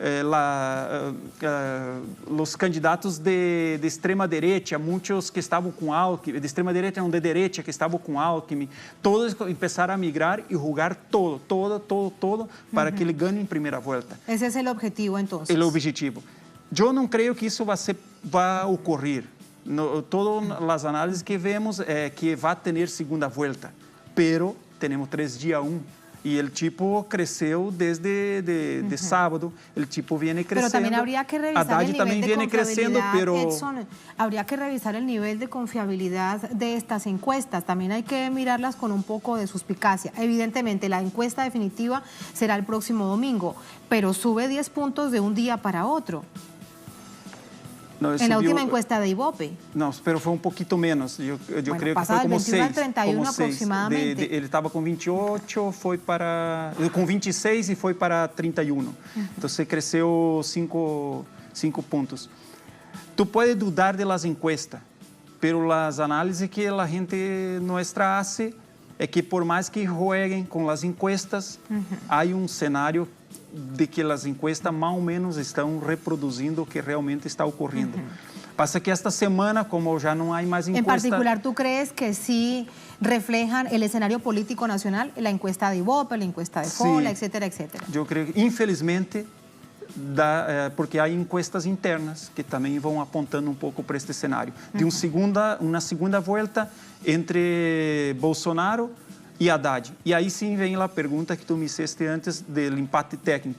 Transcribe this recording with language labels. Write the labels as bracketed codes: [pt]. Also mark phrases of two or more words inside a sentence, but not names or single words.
[pt] os candidatos de extrema direita, muitos que estavam com Alckmin, de extrema direita não, de direita, que estavam com Alckmin, todos começaram a migrar e julgar todo para que ele ganhe em primeira volta. Esse é o objetivo, então? É o objetivo. Eu não creio que isso vai ocorrer. Todas as análises que vemos é que vai ter segunda volta, pero temos 3 dias 1. [es] Y el tipo creció desde de sábado, el tipo viene creciendo. Pero también habría que revisar el nivel de confiabilidad, Edson, habría que revisar el nivel de confiabilidad de estas encuestas. También hay que mirarlas con un poco de suspicacia. Evidentemente, la encuesta definitiva será el próximo domingo, pero sube 10 puntos de un día para otro. No, en la última encuesta de Ibope. No, pero fue un poquito menos. Yo bueno, creo que fue como 6. 31 como aproximadamente. [pt] Ele estava com 28, foi para... Com 26 e foi para 31. Então, cresceu 5 pontos. Tu pode [es] dudar de las encuestas, pero las [pt] análises que a gente nuestra hace é que por mais que jueguem com as encuestas, há um cenário de que as encuestas mais ou menos estão reproduzindo o que realmente está ocorrendo. Pasa que esta semana, como já não há mais encuesta... [es] En particular, ¿tú crees que sí reflejan el escenario político nacional, la encuesta de Ibope, la encuesta de FOLA, etcétera, etcétera? [pt] Eu creio que, infelizmente, porque há encuestas internas que também vão apontando um pouco para este cenário. De uma segunda volta entre Bolsonaro e Haddad. E aí sim vem a pergunta que tu me fizeste antes do empate técnico.